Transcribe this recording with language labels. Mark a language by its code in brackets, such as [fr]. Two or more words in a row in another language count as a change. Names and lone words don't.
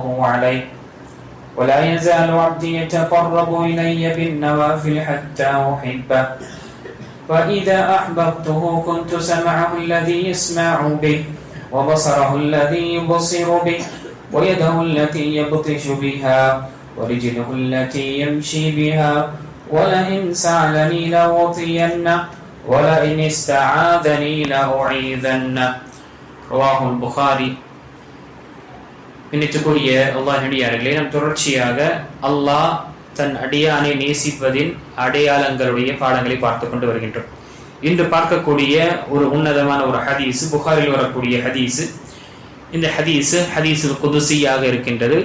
[ar] عليه ولا يزال عبدي يتقرب إلي بالنوافل حتى أحبه فإذا أحببته كنت سمعه الذي يسمع به وبصره الذي يبصر به ويده التي يبطش بها ورجله التي يمشي بها ولئن سألني لأعطينه ولئن استعاذني لأعيذنه رواه البخاري. [ta] பின்னித்துக்குரிய அல்லாஹ் நடிகார்களே, நாம் தொடர்ச்சியாக அல்லாஹ் தன் அடியானை நேசிப்பதின் அடையாளங்களுடைய பாடங்களை பார்த்து கொண்டு வருகின்றோம். இன்று பார்க்கக்கூடிய ஒரு உன்னதமான ஒரு ஹதீஸ், புகாரில் வரக்கூடிய ஹதீஸ். இந்த [ar] حديث قدسي [ta] இருக்கின்றது.